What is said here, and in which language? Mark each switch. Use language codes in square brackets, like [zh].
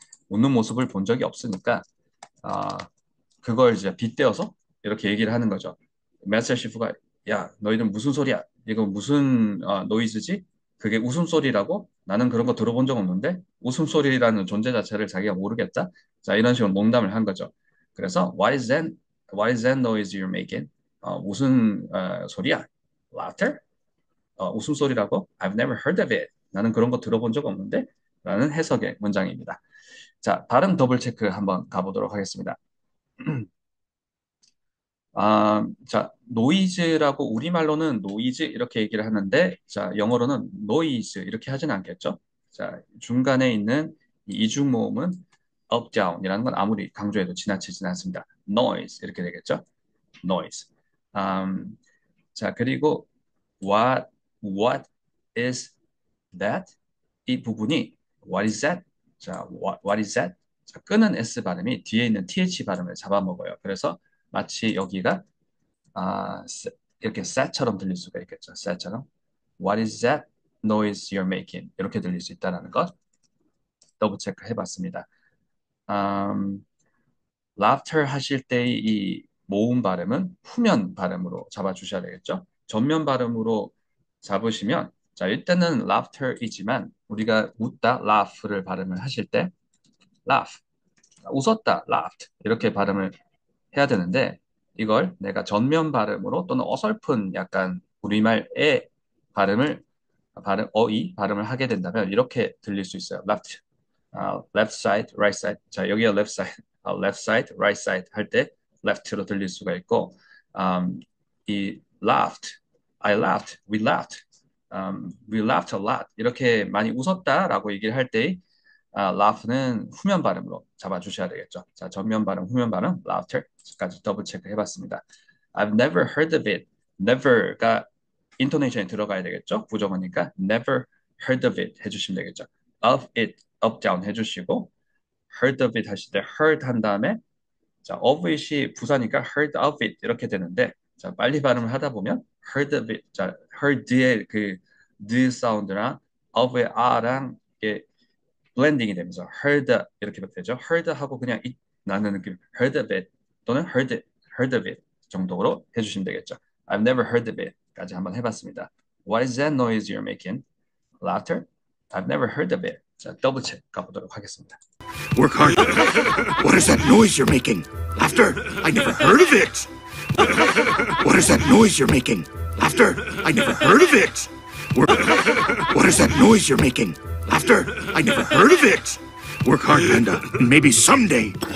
[ko] 웃는 모습을 본 적이 없으니까 아, 그걸 이제 빗대어서 이렇게 얘기를 하는 거죠. 마스터 시프가 야, 너희들 무슨 소리야? 이거 무슨 노이즈지? 그게 웃음소리라고? 나는 그런 거 들어본 적 없는데 웃음소리라는 존재 자체를 자기가 모르겠다. 자, 이런 식으로 농담을 한 거죠. 그래서 [en] what is that noise you're making? [ko] 무슨 소리야? [en] Laughter? [ko] 웃음소리라고? [en] I've never heard of it. [ko] 나는 그런 거 들어본 적 없는데? 라는 해석의 문장입니다. 자, 발음 더블 체크 한번 가보도록 하겠습니다. 자, 노이즈라고 우리말로는 노이즈 이렇게 얘기를 하는데, 자, 영어로는 노이즈 이렇게 하진 않겠죠? 자, 중간에 있는 이 이중 모음은 up, down이라는 건 아무리 강조해도 지나치진 않습니다. noise 이렇게 되겠죠? [en] noise. 자, 그리고 what is that? [ko] 이 부분이 [en] what is that? 자, what is that? [ko] 자, 끄는 S 발음이 뒤에 있는 TH 발음을 잡아먹어요. 그래서 마치 여기가 이렇게 set처럼 들릴 수가 있겠죠. set처럼. [en] What is that noise you're making? [ko] 이렇게 들릴 수 있다는 것 더블 체크 해봤습니다. laughter 하실 때의 이 모음 발음은 후면 발음으로 잡아주셔야 되겠죠. 전면 발음으로 잡으시면 자, 이때는 laughter이지만 우리가 웃다 laugh를 발음을 하실 때 laugh, 웃었다 laughed 이렇게 발음을 해야 되는데 이걸 내가 전면 발음으로 또는 어설픈 약간 우리말의 발음을 하게 된다면 이렇게 들릴 수 있어요. [en] left side, right side. [ko] 자, 여기가 [en] left side, right side [ko] 할 때 left로 들릴 수가 있고 이 [en] laughed, I laughed, we laughed, we laughed a lot [ko] 이렇게 많이 웃었다라고 얘기를 할 때 laugh는 후면 발음으로 잡아주셔야 되겠죠. 자, 전면 발음, 후면 발음, laughter까지 더블 체크 해봤습니다. [en] I've never heard of it. [ko] never가 인토네이션이 들어가야 되겠죠. 부정어니까 [en] never heard of it [ko] 해주시면 되겠죠. of it, up, down 해주시고 [en] heard of it [ko] 하실 때 heard 한 다음에 자, of it이 부사니까 heard of it 이렇게 되는데 자, 빨리 발음을 하다 보면 heard of it, 자, heard의 그 the 사운드랑 of의 r랑 이게 블렌딩이 되면서 heard 이렇게 되죠. heard 하고 그냥 나는 느낌 [en] heard of it [ko] 또는 heard of it 정도로 해주시면 되겠죠. [en] I've never heard of it [ko] 까지 한번 해봤습니다. [en] What is that noise you're making? Laughter? I've never heard of it. [ko] 자, 더블 체크 가보도록 하겠습니다. [en] Work hard. What is that noise you're making? Laughter? I never heard of it. What is that noise you're making? Laughter? I never heard of it. What is that noise you're making? Laughter? I never heard of it. Work hard, Panda, and maybe someday